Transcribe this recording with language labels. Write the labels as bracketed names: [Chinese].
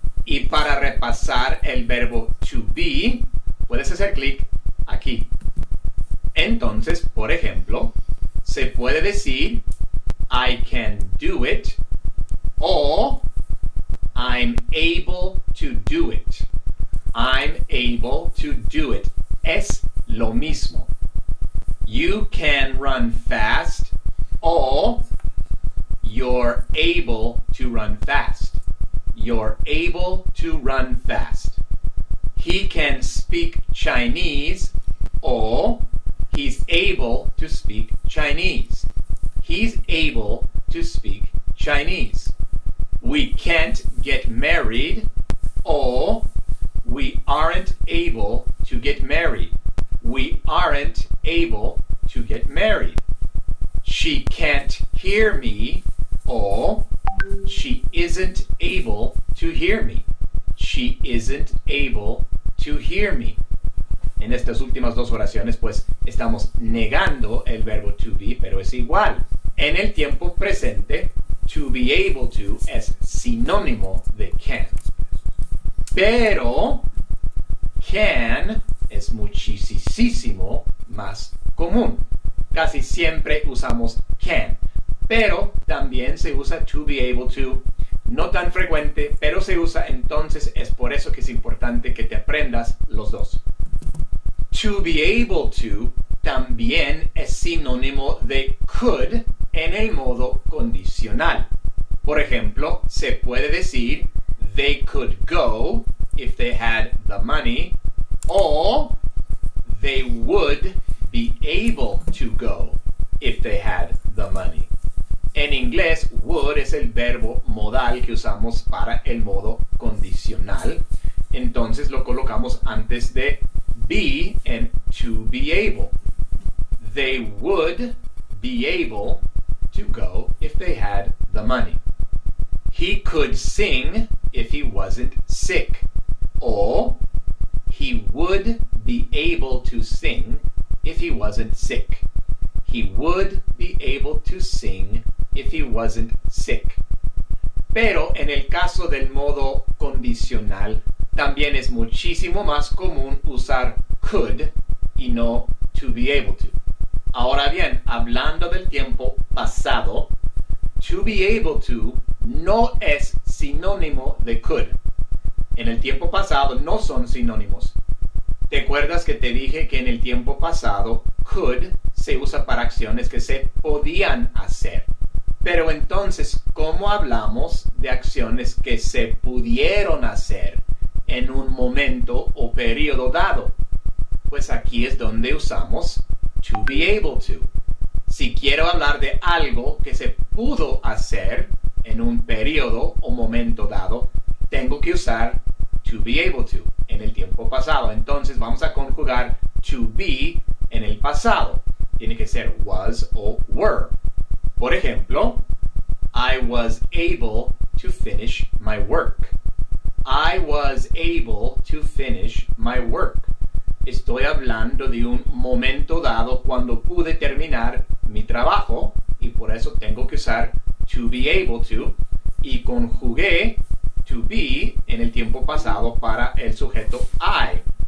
[Spanish] Y para repasar el verbo to be, puedes hacer clic aquí. Entonces, por ejemplo, se puede decir [English] I can do it [Spanish] o [English] I'm able to do it. I'm able to do it. [Spanish] Es lo mismo. [English] You can run fast o you're able to run fast. You're able to run fast. He can speak Chinese or he's able to speak Chinese. He's able to speak Chinese. We can't get married or we aren't able to get married. We aren't able to get married. She can't hear me or she isn't able to hear me. She isn't able to hear me. [Spanish] En estas últimas dos oraciones, pues, estamos negando el verbo to be, pero es igual. En el tiempo presente, to be able to es sinónimo de can. Pero can es muchísimo más común. Casi siempre usamos can, pero también se usa to be able to. No tan frecuente, pero se usa, entonces es por eso que es importante que te aprendas los dos. To be able to también es sinónimo de could en el modo condicional. Por ejemplo, se puede decir [English] they could go if they had the money or they would be able to go if they had the money. [Spanish] En inglés, would es el verbo modal que usamos para el modo condicional. Entonces lo colocamos antes de be en to be able. [English] They would be able to go if they had the money. He could sing if he wasn't sick. Or he would be able to sing if he wasn't sick. He would be able to sing if he wasn't sick. [Spanish] Pero en el caso del modo condicional, también es muchísimo más común usar could y no to be able to. Ahora bien, hablando del tiempo pasado, to be able to no es sinónimo de could. En el tiempo pasado no son sinónimos. ¿Te acuerdas que te dije que en el tiempo pasado could se usa para acciones que se podían hacer? Pero entonces, ¿cómo hablamos de acciones que se pudieron hacer en un momento o periodo dado? Pues aquí es donde usamos to be able to. Si quiero hablar de algo que se pudo hacer en un periodo o momento dado, tengo que usar to be able to en el tiempo pasado. Entonces vamos a conjugar to be en el pasado. Tiene que ser was o were. Por ejemplo, [English] I was able to finish my work. I was able to finish my work. [Spanish] Estoy hablando de un momento dado cuando pude terminar mi trabajo y por eso tengo que usar to be able to y conjugué to be en el tiempo pasado para el sujeto I.